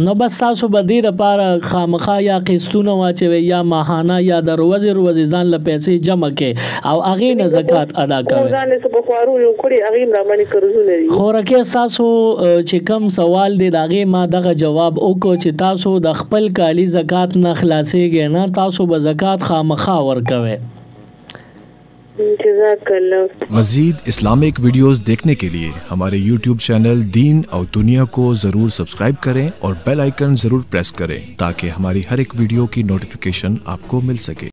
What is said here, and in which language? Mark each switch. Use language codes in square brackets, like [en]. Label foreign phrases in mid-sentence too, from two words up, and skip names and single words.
[ps] نو بس تاسو به دې دپاره خامخا یا قسطونه واچوئ یا ماهانه یا د روزې ځان له پیسې جمع کړئ او هغې نه زکات ادا کوئ. ځان له څه په خوارو کړي هغې هم راباندې قرضونه دي. خوراکې ستاسو چې کوم سوال دی د هغې ما دغه جواب وکړو چې تاسو د خپل کالي زکات نه خلاصېږئ نه، تاسو به زکات خامخا ورکوئ. [ur] مزید اسلامک ویڈیوز دیکھنے کے لیے ہمارے YouTube چینل دین اور دنیا کو ضرور سبسکرائب کریں اور [en] bell icon [ur] ضرور پریس کریں تاکہ ہماری ہر ایک ویڈیو کی نوٹیفکیشن آپ کو مل سکے.